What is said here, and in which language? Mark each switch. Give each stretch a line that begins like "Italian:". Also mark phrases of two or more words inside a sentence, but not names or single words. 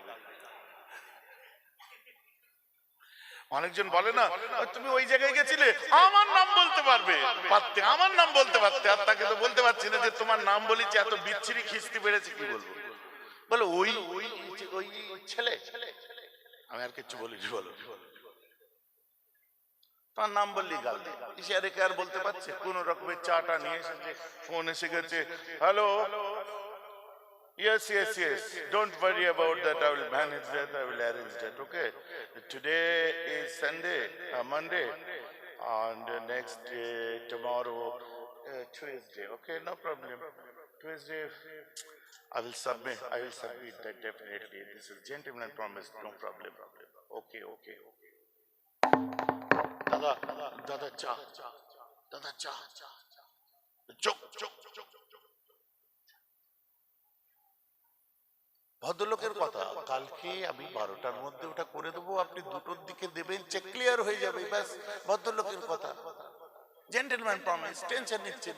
Bangla: অনেকজন বলে না তুমি ওই জায়গায় গেছিলে, আমার নাম বলতে পারবে, পারতে, আমার নাম বলতে পারতে, আর তাকে তো বলতে পারছি না যে তোমার নাম বলেছি, এত বিচ্ছিরি খিস্তি বেড়েছে কি বলবো। বলো ওই ওই ওই ছেলে, আমি আর কিছু বলিনি, বলো তার নাম বললি গাল দে। ইশারে কে আর বলতে পারছে? কোন রকমের চাটা নিয়ে এসেছে, ফোন এসে গেছে, হ্যালো,
English: yes, yes, yes, don't worry about that, I will manage that, I will arrange that, okay. Today is Sunday, Monday, and next day, tomorrow, Tuesday, okay, no problem. Tuesday, I will submit that definitely. This is gentleman promise, no problem. Okay, okay, okay.
Bangla: দাদা, দাদা চা, দাদা চা, chok, chok, chok. ভদ্রলোকের কথা, কালকে আমি 12টার মধ্যে ওটা করে দেবো, আপনি 2টোর দিকে দেবেন, চেক ক্লিয়ার হয়ে যাবে, ব্যাস। ভদ্রলোকের কথা,
English: gentleman promise,
Bangla: টেনশন নিচ্ছেন।